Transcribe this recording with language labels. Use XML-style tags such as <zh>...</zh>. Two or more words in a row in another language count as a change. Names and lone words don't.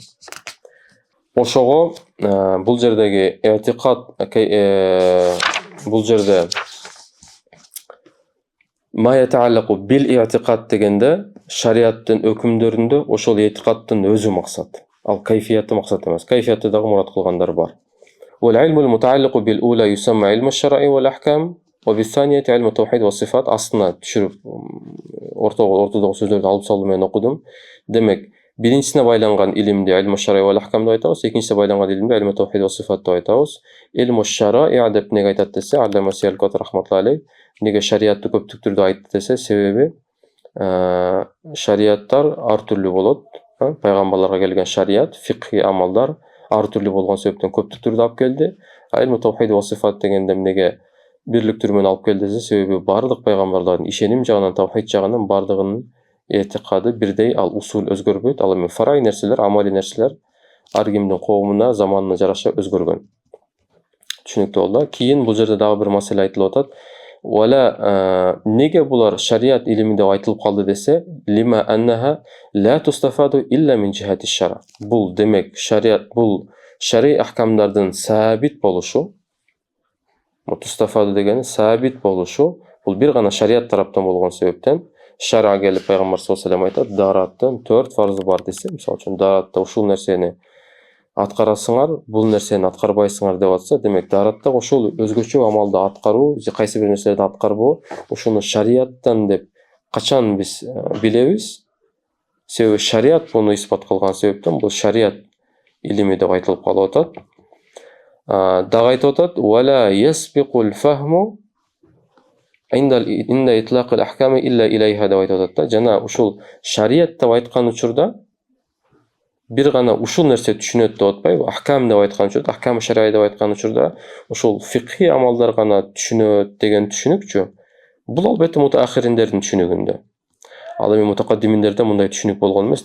<ky>Ошого бул жердеги иътиқад, бул жерде</ky> <ar>ما يتعلق بالاعتقاد</ar> <ky>дегенде шариаттын өкүмдөрүндө ошол иътиқадтын өзү максат. Ал кайфияты максат эмес. Кайфияты дагы мурат кылгандар бар.</ky> <ar>والعلم المتعلق بالأولى يسمى علم الشرائع والأحكام وبالثانية علم التوحيد والصفات.</ar> <ky>Астына түшүрүп ортодогу сөздөрдү алып салуу менен окудум. Демек, биринчисине байланган илимди</ky> <ar>علم الشرائع والأحكام</ar> <ky>деп айтабыз, экинчисине байланган илимди</ky> <ar>علم التوحيد والصفات</ar> <ky>деп айтабыз.</ky> <ar>علم الشرائع</ar> <ky>деп неге айтат десе, Аллама Сиялкот</ky> <ar>رحمة الله عليه,</ar> <ky>неге шариатты көптүк түрдө айтты десе, себеби шарияттар ар түрлүү болот. Пайгамбарларга келген шарият, фикхи амалдар ар түрлүү болгон себептен көптүк түрдө алып келди.</ky> <ar>علم التوحيد والصفات</ar> <ky>дегенде эмнеге бирликтер менен алып келди десе, себеби бардык пайгамбарлардын ишеним жагынан, тавхид жагынан бардыгынын этикады бирдей, ал усул өзгөрбөйт. Ал эми фарай нерселер, амали нерселер ар кимдин коомуна, заманына жараша өзгөргөн. Түшүнүктүү болду. Кийин бул жерде дагы бир маселе айтылып атат. Вала неге булар шариат илими деп айтылып калды десе,</ky> <ar>لما أنها لا تستفاد إلا من جهة الشرع.</ar> <ky>Бул демек шариат, бул шари ахкамдардын сабит болушу, тустафаду дегени сабит болушу, бул бир гана шариат тараптан болгон себептен шара келип пайгамбар</ky> <ar>صلى الله عليه وسلم</ar> <ky>айтат, дараттын 4 фарзы бар десе, мисалы үчүн даратта ушул нерсени аткарасыңар, бул нерсени аткарбайсыңар деп атса, демек даратта ошол өзгөчө амалды аткаруу, же кайсы бир нерселерди аткарбоо, ушуну шариаттан деп качан биз билебиз? Себеби шариат буну испат кылган себептен бул шариат илими деп айтылып калып атат. Дагы айтып атат:</ky> <ar>"ولا يسبق الفهم عند إطلاق الأحكام إلا إليها"</ar> <ky>деп айтып атат да. Жана ушул шариат деп айткан учурда бир гана ушул нерсе түшүнөт деп атпайбы? Ахкам деп айткан учурда,</ky> <ar>أحكام شرعية</ar> <ky>деп айткан учурда ушул фикхи амалдар гана түшүнөт деген түшүнүкчү. Бул албетте мутаахириндердин түшүнүгүндө. Ал эми мутакаддиминдерде мындай түшүнүк болгон эмес.</ky>